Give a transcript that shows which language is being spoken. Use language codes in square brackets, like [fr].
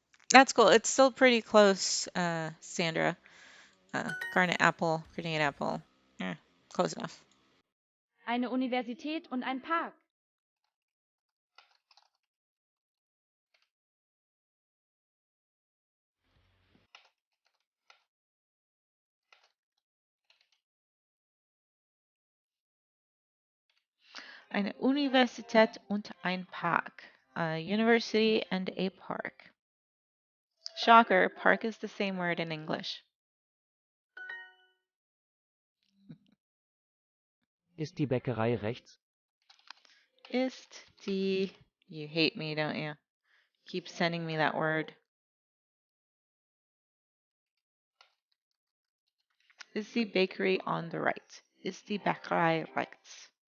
[en] That's cool. It's still pretty close, Sandra. Garnet apple, grenade apple. Yeah, close enough. [de] Eine Universität und ein Park. Eine Universität und ein Park. [en] A university and a park. Shocker, park is the same word in English. [de] Ist die Bäckerei rechts? Ist die. [en] You hate me, don't you? Keep sending me that word. Is the bakery on the right? [de] Ist die Bäckerei rechts?